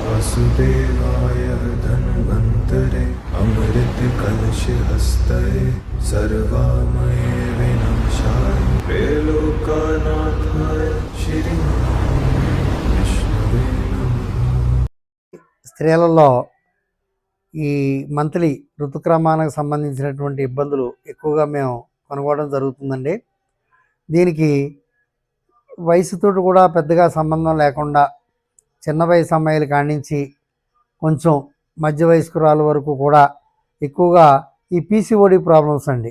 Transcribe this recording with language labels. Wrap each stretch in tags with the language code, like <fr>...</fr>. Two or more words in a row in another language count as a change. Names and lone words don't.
<sa>वासुदेवाय धन्वन्तरे अमृत कलश हस्तये सर्वामये विनाशाय त्रैलोक्यनाथाय श्री विष्णुवे नमः।</sa> <te>స్త్రీలలో ఈ మంత్లీ ఋతుక్రమానికి సంబంధించినటువంటి ఇబ్బందులు ఎక్కువగా మేము కనుగొనడం జరుగుతుందండి. దీనికి వయసుతో కూడా పెద్దగా సంబంధం లేకుండా చిన్న వయసు అమ్మాయిల కాడి నుంచి కొంచెం మధ్య వయస్కురాల వరకు కూడా ఎక్కువగా ఈ</te> <en>PCOD problems</en> <te>అండి.</te>